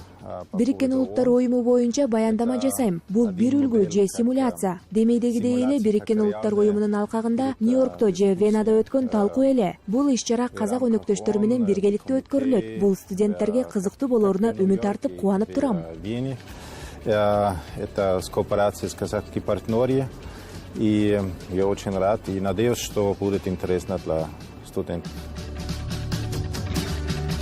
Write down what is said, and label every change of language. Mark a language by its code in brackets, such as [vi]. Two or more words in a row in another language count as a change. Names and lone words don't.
[ky] Бириккен Улуттар Уюму боюнча баяндама жасайм. Бул бир үлгү же симуляция. Демейдегидей эле Бириккен Улуттар Уюмунун алкагында Нью-Йоркто же Венада өткөн талкуу эле. Бул иш-чара казак өнөктөштөрү менен биргеликте өткөрүлөт. Бул студенттерге кызыктуу болоруна үмүт артып кубанып турам. [ru] Это с кооперацией с казахскими партнерами. И я очень рад и надеюсь, что будет интересно для студентов.